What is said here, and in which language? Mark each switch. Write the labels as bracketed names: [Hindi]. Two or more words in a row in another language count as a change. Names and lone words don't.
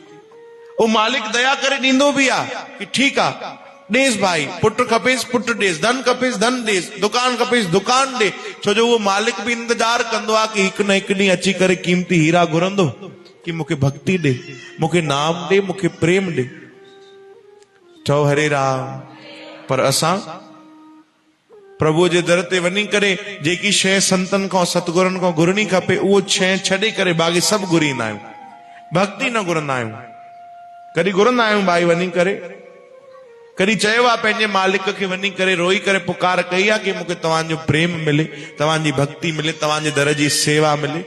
[Sindhi] उहो मालिक दया करे ॾींदो बि आहे कि ठीकु आहे ॾेसि भाई, पुट खपेसि पुट ॾेसि, धन खपेसि धन ॾेसि, दुकान खपेसि दुकान ॾे। छो जो उहो मालिक बि इंतजार कंदो आहे कि हिकु न हिकु ॾींहुं अची करे क़ीमती हीरा घुरंदो कि मूंखे भक्ति ॾे, मूंखे नाम ॾे, मूंखे प्रेम ॾे। चओ हरे राम। पर असां प्रभु जे दर ते वञी करे जेकी शइ संतनि खां सतगुरनि खां घुरणी खपे उहो शइ छॾे करे बाक़ी सभु घुरींदा आहियूं, भक्ति न घुरंदा आहियूं। कॾहिं घुरंदा आहियूं भाई वञी करे? कॾहिं चयो आहे पंहिंजे मालिक खे वञी करे रोई करे पुकार कई आहे कि मूंखे तव्हांजो प्रेम मिले, तव्हांजी भक्ति मिले, तव्हांजे दर जी सेवा मिले?